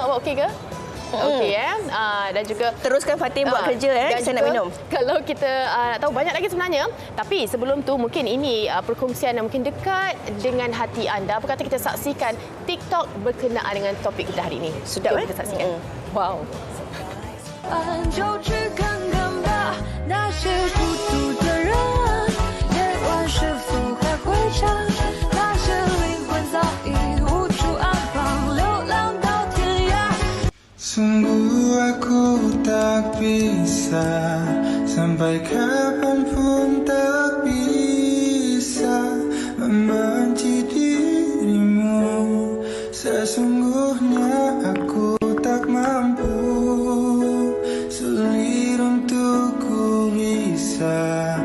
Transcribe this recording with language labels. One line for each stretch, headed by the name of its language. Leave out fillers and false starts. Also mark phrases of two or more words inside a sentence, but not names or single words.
Malay: Awak okey ke? Okey dan juga teruskan Fatin buat kerja saya nak minum. Kalau kita nak tahu banyak lagi sebenarnya, tapi sebelum tu mungkin ini perkongsian yang mungkin dekat dengan hati anda. Apa kata kita saksikan TikTok berkenaan dengan topik kita hari ini. Sudah kita saksikan. Wow.
Chinese: 就去看看吧，那些孤独的人，夜晚是否还会唱？那些灵魂早已无处安放，流浪到天涯。
Indonesian: Sungguh aku tak bisa Sampai kapanpun tak bisa membenci dirimu. Sesungguhnya aku tak mampu, sulit untuk ku bisa.